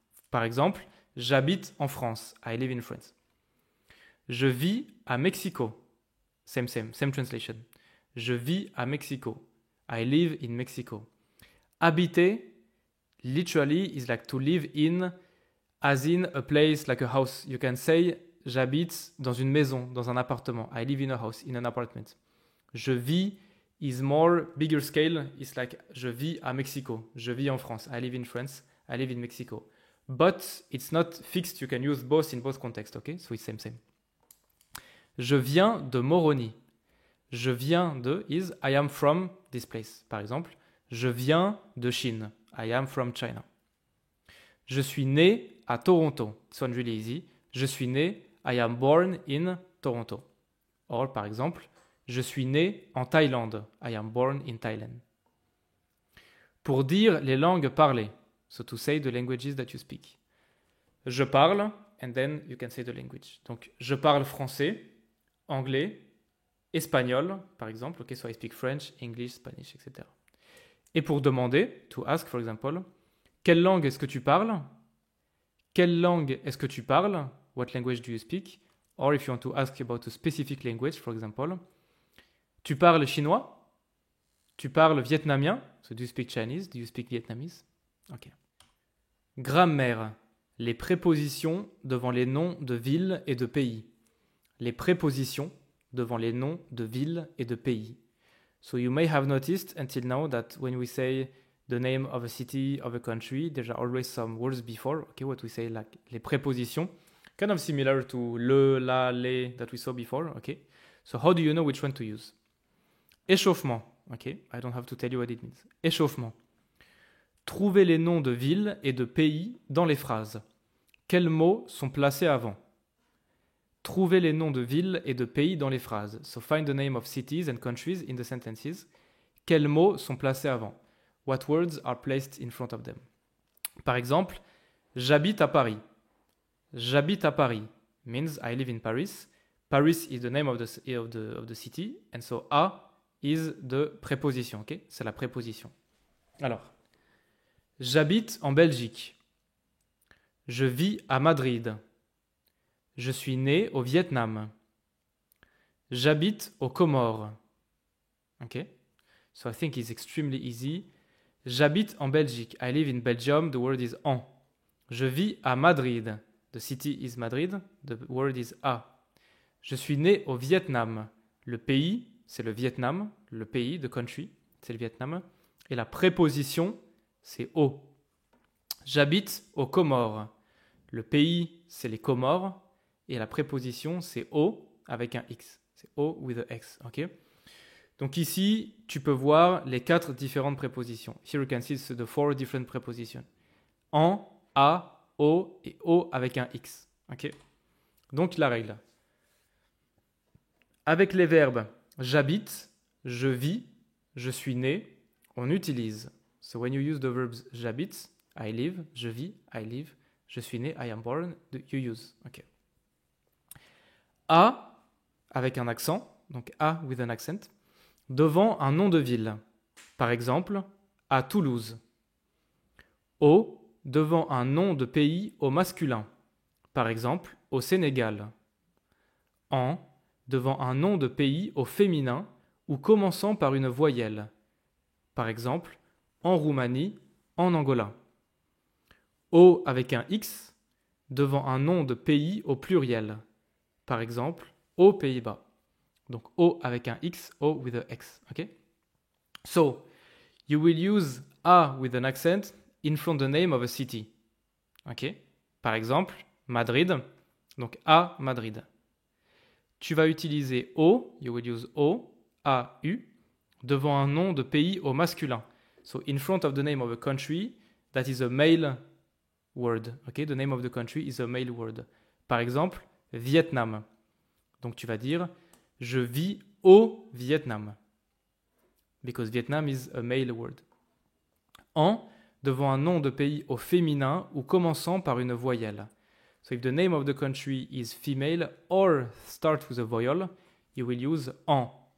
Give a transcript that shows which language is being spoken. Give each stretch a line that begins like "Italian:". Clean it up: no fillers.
French: Par exemple, j'habite en France.
English: I live in France.
French: Je vis à Mexico.
English: Same translation.
French: Je vis à Mexico.
English: I live in Mexico. Habiter, literally, is like to live in, as in a place like a house. You can say,
French: j'habite dans une maison, dans un appartement.
English: I live in a house, in an apartment. Je vis is more bigger scale. It's like,
French: je vis à Mexico. Je vis en France.
English: I live in France. I live in Mexico. But it's not fixed. You can use both in both contexts. Okay? So it's same.
French: Je viens de Moroni. Je viens de
English: is I am from this place.
French: Par exemple, je viens de Chine.
English: I am from China.
French: Je suis né à Toronto.
English: This one really easy.
French: Je suis né,
English: I am born in Toronto.
French: Or, par exemple, je suis né en Thaïlande.
English: I am born in Thailand.
French: Pour dire les langues parlées.
English: So to say the languages that you speak.
French: Je parle,
English: and then you can say the language.
French: Donc, je parle français, anglais, espagnol, par exemple.
English: Okay, so I speak French, English, Spanish, etc.
French: Et pour demander,
English: to ask, for example,
French: quelle langue est-ce que tu parles? Quelle langue est-ce que tu parles?
English: What language do you speak? Or if you want to ask about a specific language, for example,
French: tu parles chinois? Tu parles vietnamien?
English: So do you speak Chinese? Do you speak Vietnamese?
French: Ok. Grammaire. Les prépositions devant les noms de villes et de pays. Les prépositions devant les noms de villes et de pays.
English: So you may have noticed until now that when we say the name of a city, of a country, there are always some words before. Okay, what we say like les prépositions. Kind of similar to le, la, les that we saw before, okay? So how do you know which one to use? Échauffement, okay? I don't have to tell you what it means.
French: Échauffement. Trouvez les noms de villes et de pays dans les phrases. Quels mots sont placés avant? Trouvez les noms de villes et de pays dans les phrases.
English: So find the name of cities and countries in the sentences.
French: Quels mots sont placés avant?
English: What words are placed in front of them?
French: Par exemple, j'habite à Paris. J'habite à Paris
English: means I live in Paris. Paris is the name of the city, and so à is the préposition, okay?
French: C'est la préposition. Alors, j'habite en Belgique. Je vis à Madrid. Je suis né au Vietnam. J'habite aux Comores. Okay?
English: So I think it's extremely easy.
French: J'habite en Belgique.
English: I live in Belgium. The word is en.
French: Je vis à Madrid.
English: The city is Madrid. The word is à.
French: Je suis né au Vietnam. Le pays, c'est le Vietnam. Le pays,
English: the country,
French: c'est le Vietnam. Et la préposition, c'est au. J'habite aux Comores. Le pays, c'est les Comores. Et la préposition, c'est au avec un X. C'est au
English: with a X.
French: Okay? Donc ici, tu peux voir les 4 différentes prépositions.
English: Here you can see the 4 different prepositions.
French: En, à, au et au avec un X. Okay? Donc la règle. Avec les verbes j'habite, je vis, je suis né, on utilise.
English: So when you use the verbs j'habite, I live, je vis, I live,
French: je suis né,
English: I am born, you use. Okay.
French: À, avec un accent, donc à
English: with an accent,
French: devant un nom de ville. Par exemple, à Toulouse. Au, devant un nom de pays au masculin. Par exemple, au Sénégal. En, devant un nom de pays au féminin ou commençant par une voyelle. Par exemple, en Roumanie, en Angola. Au avec un X, devant un nom de pays au pluriel. Par exemple, aux Pays-Bas. Donc, O avec un X,
English: O with a X.
French: Okay?
English: So, you will use A with an accent in front the name of a city.
French: Okay? Par exemple, Madrid. Donc, A, Madrid. Tu vas utiliser O,
English: you will use
French: O, A, U, devant un nom de pays au masculin.
English: So, in front of the name of a country, that is a male word. Okay? The name of the country is a male word.
French: Par exemple, Vietnam. Donc tu vas dire je vis au Vietnam.
English: Because Vietnam is a male word.
French: En, devant un nom de pays au féminin ou commençant par une voyelle.
English: So if the name of the country is female or start with a vowel, you will use en.